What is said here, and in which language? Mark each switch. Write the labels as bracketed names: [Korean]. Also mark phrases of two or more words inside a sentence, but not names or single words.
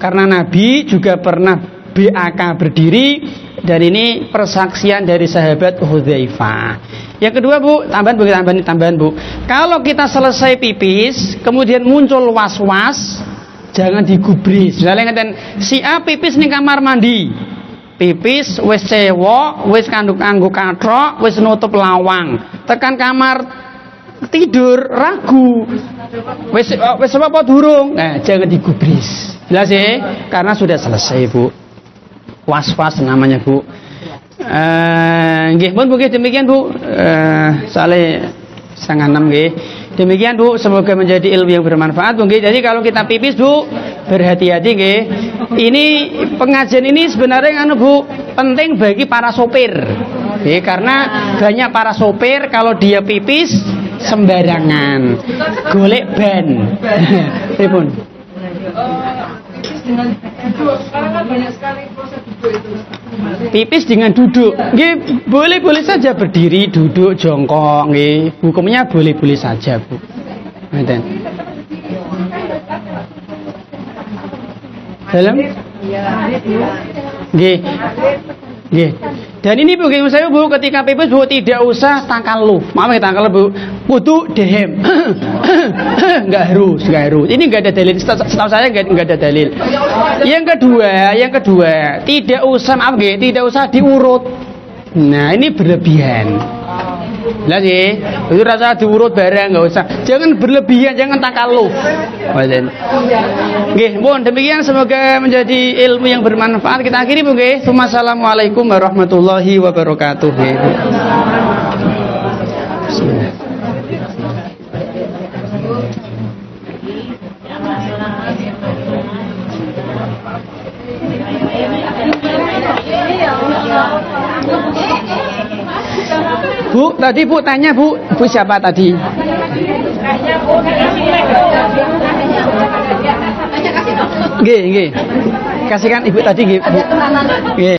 [Indonesian] Karena Nabi juga pernah BAK berdiri, dan ini persaksian dari sahabat Hudzaifah. Yang kedua Bu, tambahan Bu. Kalau kita selesai pipis, kemudian muncul was-was, jangan digubris. [Javanese] Misalnya ngeten, si A pipis ning kamar mandi. Pipis wis cewek, wis kanggo kathok, wis nutup lawang. Tekan kamar tidur ragu. Wis apa durung? [Indonesian] Nah, jangan digubris. Jelas ya? Karena sudah selesai Bu. Was-was namanya Bu. Nggih, pun nggih demikian Bu. Soalnya 5:06 nggih. Demikian Bu, semoga menjadi ilmu yang bermanfaat Bu nggih. Jadi kalau kita pipis Bu, berhati-hati nggih. Ini pengajian ini sebenarnya Bu, penting bagi para sopir. Nggih, karena banyak para sopir kalau dia pipis sembarangan. [Javanese] Golek ban. Pripun? [Indonesian] Sekarang kan banyak sekali proses duduk itu. Pipis dengan duduk, nggih boleh-boleh saja berdiri, duduk, jongkok, nggih. Hukumnya boleh-boleh saja Bu. [Javanese] Ngeten. Dalam? Nggih. Nggih. [Indonesian] Dan ini Bu, saya Bu, ketika pipis Bu tidak usah takalluf. Maaf ya takalluf Bu. [Javanese] Kudu dehem. [Indonesian] Enggak harus. Ini enggak ada dalil. Setahu saya enggak ada dalil. Yang kedua, tidak usah maaf nggih, tidak usah diurut. Nah, ini berlebihan. Lah sih, itu rasa diurut barang enggak usah. Jangan berlebihan, jangan takalluf. Nggih, mohon demikian semoga menjadi ilmu yang bermanfaat. Kita akhiri Bu nggih. [Arabic] والسلام عليكم ورحمة الله وبركاته. بسم الله. [Indonesian] Bu, tadi Bu tanya Bu siapa tadi? Nggih. Kasihkan Ibu tadi nggih, Bu. Nggih.